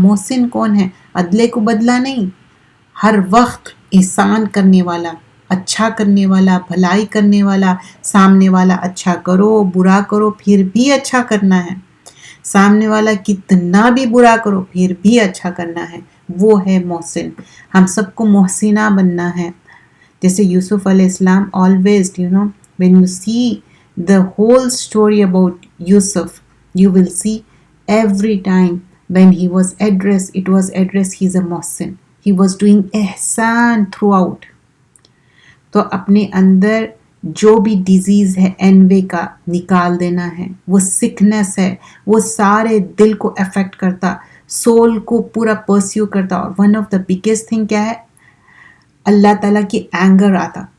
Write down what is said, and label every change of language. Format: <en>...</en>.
<ur>محسن کون ہے؟ عدلے کو بدلہ نہیں، ہر وقت احسان کرنے والا، اچھا کرنے والا، بھلائی کرنے والا. سامنے والا اچھا کرو برا کرو پھر بھی اچھا کرنا ہے، سامنے والا کتنا بھی برا کرو پھر بھی اچھا کرنا ہے، وہ ہے محسن. ہم سب کو محسنہ بننا ہے. جیسے</ur> <en>یوسف علیہ السلام always when you see the whole story about Yusuf, you will see every time when he was addressed, it was addressed he's a محسن. He was doing احسان throughout.</en> <ur>تو اپنے اندر جو بھی ڈیزیز ہے اینوے کا نکال دینا ہے، وہ سکنس ہے، وہ سارے دل کو افیکٹ کرتا، سول کو پورا پرسیو کرتا. اور</ur> <en>one of the biggest thing</en> <ur>کیا ہے؟ اللہ تعالیٰ کی اینگر آتا.</ur>